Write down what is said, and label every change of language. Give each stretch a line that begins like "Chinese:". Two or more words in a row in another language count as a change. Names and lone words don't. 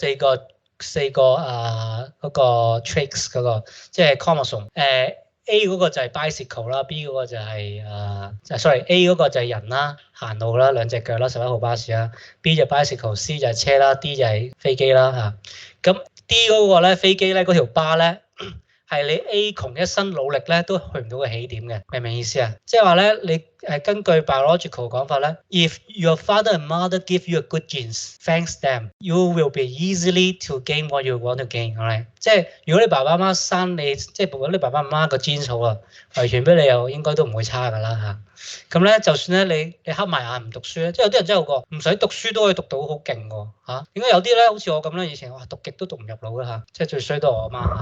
Cantonese: 嗰個 traits 嗰個即係 chromosome A 嗰個就係 bicycle 啦 ，B 嗰個就係A 嗰個就係人啦，行路啦，兩隻腳啦，11號巴士啦 ，B 就 bicycle，C 就係車啦，D 就係飛機啦嚇。咁 D 嗰個咧飛機咧嗰條巴咧係你 A 窮一生努力咧都去唔到個起點嘅，明唔明意思啊？即係話咧你根據 biological 講法咧
English: ，if your father and mother give you a good genes, thanks them, you will be easily to gain what you want to gain， right？
Cantonese: 即係如果你爸爸媽媽生你，即係如果你爸爸媽媽個 genes 好啊，遺傳俾你又應該都唔會差㗎啦嚇。咁咧就算咧你黑埋眼唔讀書咧，即係有啲人真係好過，唔使讀書都可以讀到好勁喎嚇。點解有啲咧好似我咁咧，以前哇讀極都讀唔入腦嘅嚇，即係最衰都係我媽嚇。